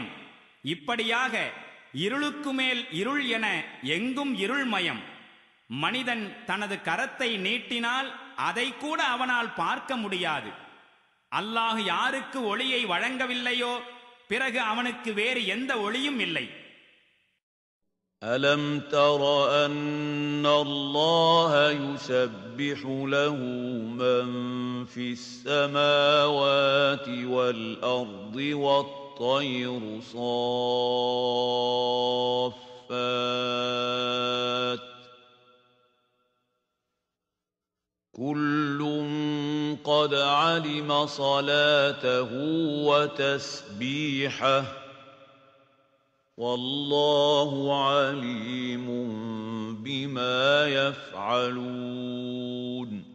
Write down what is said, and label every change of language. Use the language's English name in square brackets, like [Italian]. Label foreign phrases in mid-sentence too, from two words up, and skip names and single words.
[Tamil] இப்படியாக இருளுக்கு மேல் இருள் என எங்கும் இருள்மயம். மனிதன் தனது கரத்தை நீட்டினால் அதை கூட அவனால் பார்க்க முடியாது. அல்லாஹ் யாருக்கு ஒளியை வழங்கவில்லையோ பிறகு அவனுக்கு வேறு எந்த ஒளியும் இல்லை. [Arabic] ألم تر أن الله يسبح له من في السماوات والأرض والطير صافات كل قد علم صلاته وتسبيحه والله عليم بما يفعلون.